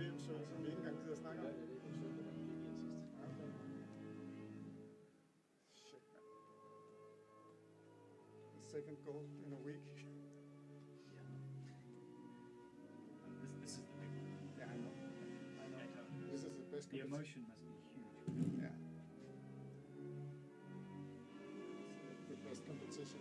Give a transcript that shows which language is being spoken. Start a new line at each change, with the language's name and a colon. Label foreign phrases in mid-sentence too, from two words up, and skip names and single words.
Danish: som vi ikke engang gider snakke om.
English: Shit, man. The second goal in a week. This is the big one. Yeah, I know. This is the best. The competition. emotion must be huge. Yeah. The best competition.